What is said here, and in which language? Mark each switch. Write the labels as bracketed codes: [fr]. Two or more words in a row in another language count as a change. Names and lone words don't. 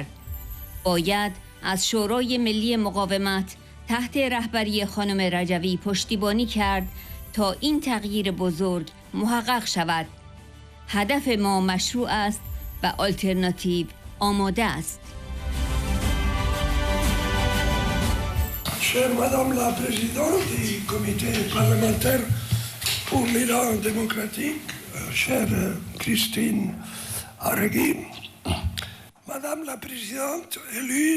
[fa] باید از شورای ملی مقاومت تحت رهبری خانم رجوی پشتیبانی کرد تا این تغییر بزرگ محقق شود. هدف ما مشروع است و آلترناتیو آماده است. [fr] Chère Madame la Présidente du Comité parlementaire pour l'Iran démocratique, chère Christine Haregui, Madame la Présidente élue